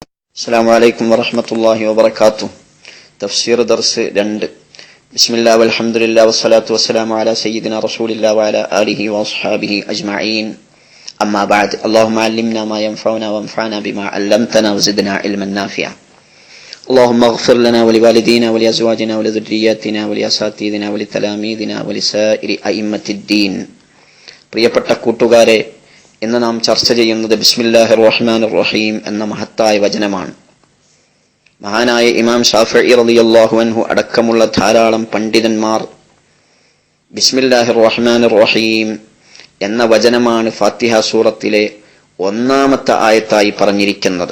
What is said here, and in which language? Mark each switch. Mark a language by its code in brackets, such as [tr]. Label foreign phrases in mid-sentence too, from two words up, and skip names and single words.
[ar] السلام عليكم ورحمة الله وبركاته. [ml] തഫ്സീർ ദർസ് 2. [ar] بسم الله والحمد لله والصلاة والسلام على سيدنا رسول الله وعلى آله وأصحابه أجمعين. أما بعد. اللهم علمنا ما ينفعنا وانفعنا بما علمتنا وزدنا علما نافعا. اللهم اغفر لنا ولوالدينا ولأزواجنا ولذرياتنا ولأساتذتنا ولتلاميذنا ولسائر أئمة الدين. [ml] പ്രിയപ്പെട്ട കൂട്ടുകാരെ, ഇന്ന് നാം ചർച്ച ചെയ്യുന്നത് [ar] بسم الله الرحمن الرحيم [ml] എന്ന മഹത്തായ വചനമാണ്. മഹാനായ ഇമാം ഷാഫിഈ [ar] رضي الله عنه [ml] അടക്കമുള്ള ധാരാളം പണ്ഡിതന്മാർ [ar] بسم الله الرحمن الرحيم [ml] എന്ന വചനമാണ് ഫാത്തിഹ സൂറത്തിലെ 1-ാമത്തെ ആയത്തായി പറഞ്ഞിരിക്കുന്നത്.